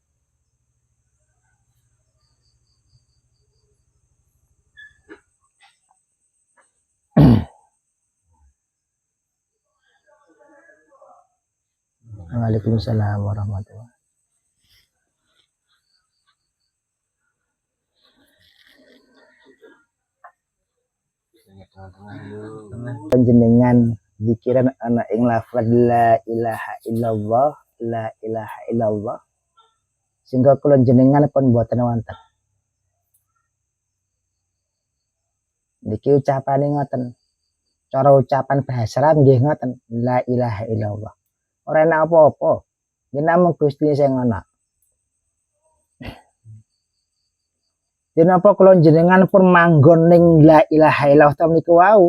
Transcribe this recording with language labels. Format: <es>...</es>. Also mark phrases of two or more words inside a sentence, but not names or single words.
<ar>وعليكم السلام ورحمة الله.</ar> <jv>Panjenengan zikiran ana ing lafaz</jv> <ar>لا إله إلا الله، لا إله إلا الله.</ar> <jv>Sehingga kula jenengan pun mboten wonten. Niki ucapane ngoten. Cara ucapan bahasa Arab nggih ngoten,</jv> <ar>لا إله إلا الله.</ar> <jv>Ora enak apa-apa. Yen namung Gusti sing ana. Dinapa kula jenengan pun manggon ning</jv> <ar>لا إله إلا الله</ar> <jv>ta niku wau.</jv>